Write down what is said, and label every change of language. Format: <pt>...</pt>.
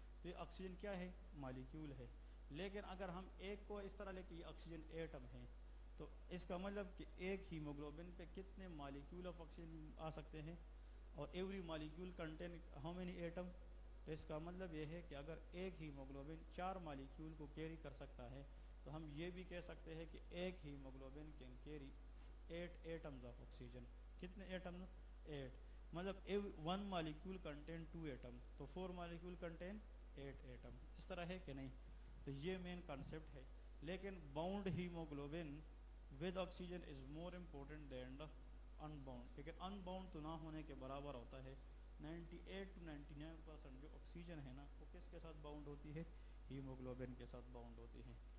<ur>تو یہ آکسیجن کیا ہے؟ مالیکیول ہے. لیکن اگر ہم ایک کو اس طرح لے کے یہ آکسیجن ایٹم ہے تو اس کا مطلب کہ ایک ہیموگلوبن پہ کتنے مالیکیول آف آکسیجن آ سکتے ہیں؟ اور</ur> <en>Every molecule contain how many atom?</en> <ur>تو اس کا مطلب یہ ہے کہ اگر ایک ہیموگلوبن 4 مالیکیول کو کیری کر سکتا ہے تو ہم یہ بھی کہہ سکتے ہیں کہ ایک haemoglobin</ur> <en>Can carry 8 atoms of oxygen.</en> <ur>کتنے ایٹم؟ 8. مطلب</ur> <en>1 molecule contain 2 atom</en> <ur>تو</ur> <en>4 molecule contain 8 atom.</en> <ur>اس طرح ہے کہ نہیں؟ تو یہ مین کنسیپٹ ہے.</ur> <en>لیکن bound haemoglobin with oxygen is more important than the unbound.</en> <ur>لیکن ان باؤنڈ تو نہ ہونے کے برابر ہوتا ہے. 98 to 99% جو آکسیجن ہے نا وہ کس کے ساتھ باؤنڈ ہوتی ہے؟ ہیموگلوبن کے ساتھ باؤنڈ ہوتی ہے.</ur>